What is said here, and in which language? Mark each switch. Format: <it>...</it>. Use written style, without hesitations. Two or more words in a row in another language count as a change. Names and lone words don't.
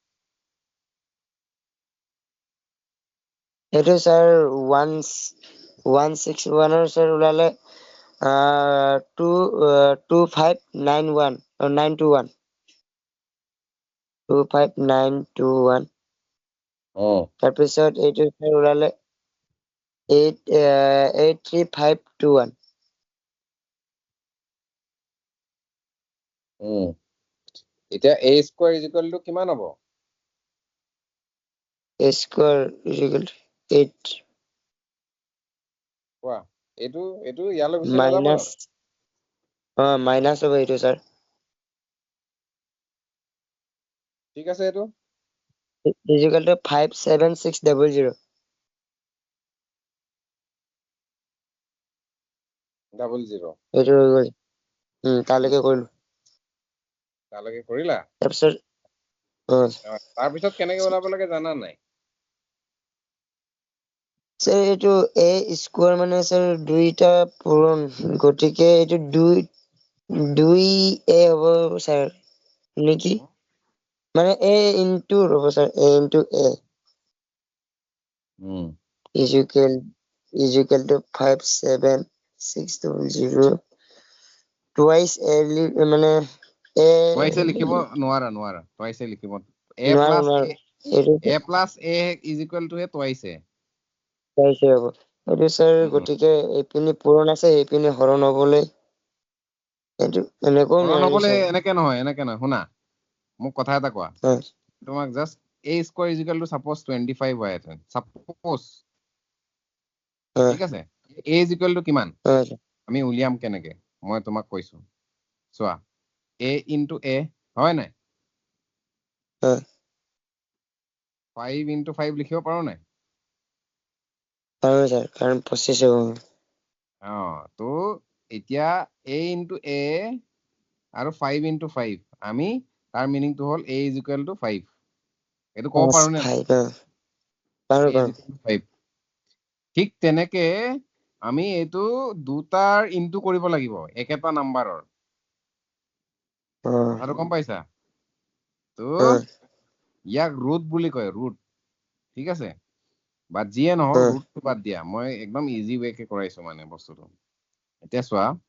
<as>এইটো স্যাৰ 161 ৰ স্যাৰ ওলালে 2591 921 25921 তাৰপিছত এইটো স্যাৰ ওলালে 83521 এতিয়া</as> <en>a square is equal to</en> <as>কিমান হ'ব</as> <en>a square is equal to 8</en> <as>কোৱা এইটো ইয়ালৈ গুচি নাযাব</as> <en>minus minus</en> <as>হ'ব এইটো স্যাৰ ঠিক আছে এইটো</as> <en>is equal to 57600 00</en> <as>এইটো হৈ গ'ল তালৈকে কৰিলো তালৈকে কৰিলা তাৰপিছত তাৰপিছত কেনেকে ওলাব লাগে জানা নাই স্যাৰ এইটো a স্কোয়াৰ মানে স্যাৰ দুইটা পূৰণ গতিকে এইটো 2a হ'ব স্যাৰ নেকি মানে</as> <en>a into</en> <as>হ'ব স্যাৰ</as> <en>a into a is equal to 57600 twice a</en> <as>মানে a twice লিখিব নোৱাৰা twice লিখিব a নোৱাৰো plus এইটো</as> <en>a plus a is equal to a twice a</en> <as>twice হ'ব এইটো স্যাৰ গতিকে এইপিনি পূৰণ আছে এইপিনি হৰণ হ'বলৈ এইটো এনেকৈ হৰণ নোৱাৰিম হ'বলৈ স্যাৰ এনেকে নহয় শুনা মোক কথা এটা কোৱা তোমাক জাস্ট</as> <en>a square is equal to suppose 25</en> <as>হয় আছে suppose ঠিক আছে</as> <en>a is equal to</en> <as>কিমান আমি উলিয়াম কেনেকে মই তোমাক কৈছো চোৱা</as> <en>a into a</en> <as>হয় নাই</as> <en>5 into 5</en> <as>লিখিব পাৰো নাই পাৰো স্যাৰ কাৰণ 25 হ'ব তো এতিয়া</as> <en>a into a</en> <as>আৰু</as> <en>5 into 5</en> <as>আমি তাৰ মিনিংটো হ'ল</as> <en>a is equal to 5</en> <as>এইটো ক'ব পাৰো নে পাৰো</as> <en>a is equal to 5</en> <as>ঠিক তেনেকে আমি এইটো দুটাৰ ইনটু কৰিব লাগিব একেটা নাম্বাৰৰ কথাটো গম পাইছা তো ইয়াক ৰুট বুলি কয় ৰুট ঠিক আছে বা যিয়ে নহওক ৰুটটো বাদ দিয়া মই একদম ইজি ৱেকে কৰাইছো মানে বস্তুটো এতিয়া চোৱা</as>